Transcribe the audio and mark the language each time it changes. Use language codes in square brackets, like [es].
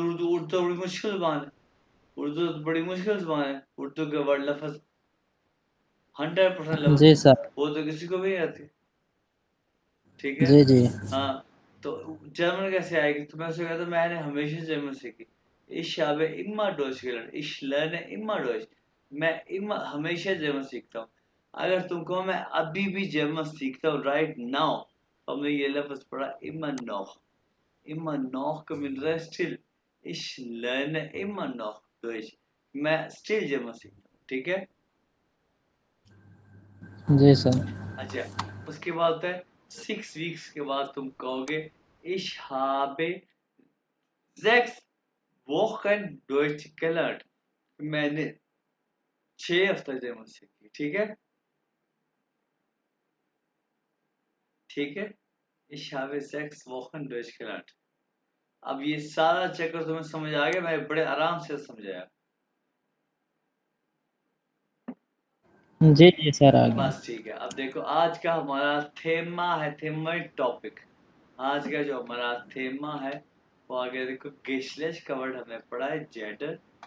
[hi] उर्दू उर्दू तो बड़ी मुश्किल जुबान है। उर्दू तो बड़ी मुश्किल जुबान है। उर्दू के वर्ड लफ्ज 100% लफ्ज, जी सर। वो तो किसी को भी नहीं आती। ठीक है, जी जी। हाँ। तो जर्मन कैसे आएगी? तो मैं उसे कहता हूँ मैंने हमेशा जर्मन सीखी। [de] Ich habe immer Deutsch gelernt, ich lerne immer Deutsch। [hi] मैं इमा हमेशा जर्मन सीखता हूँ। अगर तुम कहो मैं अभी भी जर्मन सीखता हूँ राइट नाउ, तो हमने ये लफ्ज पढ़ा [de] immer noch। [hi] immer noch का मिल रहा है still. [de] ich lerne immer noch Deutsch। [hi] मैं स्टिल जर्मन सीखता हूँ। ठीक है, जी सर। अच्छा। उसके बाद होता है 6 वीक्स के बाद तुम कहोगे [de] ich habe 6 Wochen Deutsch gelernt। [hi] मैंने 6 हफ्ते जर्मन सीखी। ठीक है, ठीक है। [de] ich habe 6 Wochen Deutsch gelernt। [hi] अब ये सारा चक्कर तुम्हें समझ आ गया, मैं बड़े आराम से समझाया। जी जी सर, आ गया। बस ठीक है, अब देखो आज का हमारा थेमा है, थेमाटिक टॉपिक। आज का जो हमारा थेमा है वो आगे देखो, गेस्टलेस कवर्ड हमने पढ़ा है जेंडर।